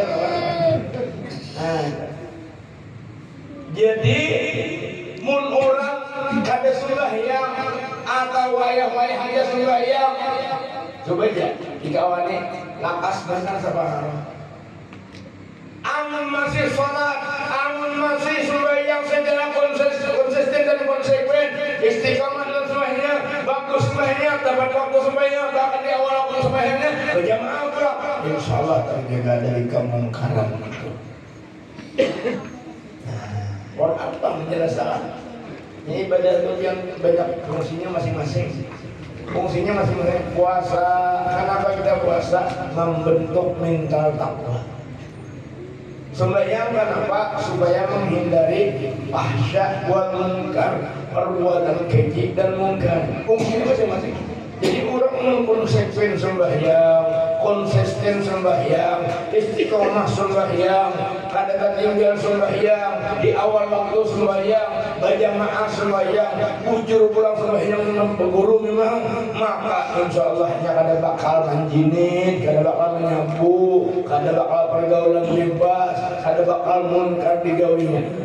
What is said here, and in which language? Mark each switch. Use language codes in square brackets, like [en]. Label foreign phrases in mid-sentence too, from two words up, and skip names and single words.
[bjn] Nah, jadi mun orang kada sembahyang atau wayah-wayah aja sembahyang, coba aja dikawani lakas benar sabar. Amun masih sholat, amun masih sembahyang secara konsisten dan konsekuen, istiqamah dan sembahyangnya, bagus sembahyangnya, dapat waktu sembahyang, bahkan di awal waktu sembahyangnya berjamaah pula, [ar] إن شاء الله [bjn] terjaga dari kemungkaran itu. [id] Nah, apa menjelaskan? Ini ibadah itu yang banyak fungsinya masing-masing. Fungsinya masing-masing. Puasa, kenapa kita puasa? Membentuk mental takwa. Sembahyang kenapa? Supaya menghindari [ar] الفحشاء والمنكر, [id] perbuatan keji dan mungkar. Fungsinya masing-masing. Jadi orang konsisten sembahyang, konsisten sembahyang, [bjn] istiqomah sembahyang, kada tertinggal sembahyang, di awal waktu sembahyang, berjamaah sembahyang, bujur pulang sembahyang berguru memang, maka insya Allahnya kada bakal menjinit, kada bakal menyapu, kada bakal pergaulan bebas, kada bakal munkar digawinya.